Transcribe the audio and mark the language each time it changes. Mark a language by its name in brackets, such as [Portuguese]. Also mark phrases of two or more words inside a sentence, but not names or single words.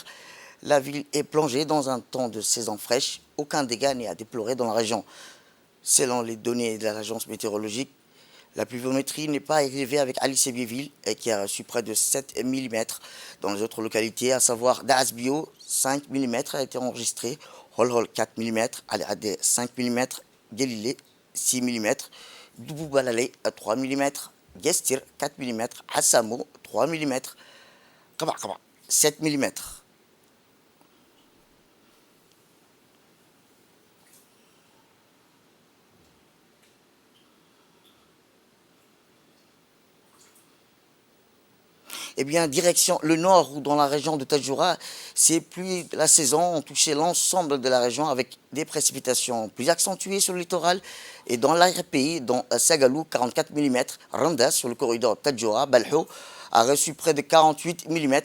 [French] La ville est plongée dans un temps de saison fraîche. Aucun dégât n'est à déplorer dans la région. Selon les données de l'agence météorologique, La pluviométrie n'est pas élevée avec Ali Sébiéville, qui a reçu près de 7 mm. Dans les autres localités, à savoir Daasbio, 5 mm a été enregistré, Holhol 4 mm, Al Adé 5 mm, Galilée 6 mm, Doubou Balalé 3 mm, Gestir 4 mm, Hassamo 3 mm, Kaba 7 mm. Eh bien, direction le nord ou dans la région de Tadjoura, ces pluies de la saison ont touché l'ensemble de la région avec des précipitations plus accentuées sur le littoral et dans l'arrière-pays, dont Sagalou, 44 mm, Randa sur le corridor Tadjoura, Balho a reçu près de 48 mm.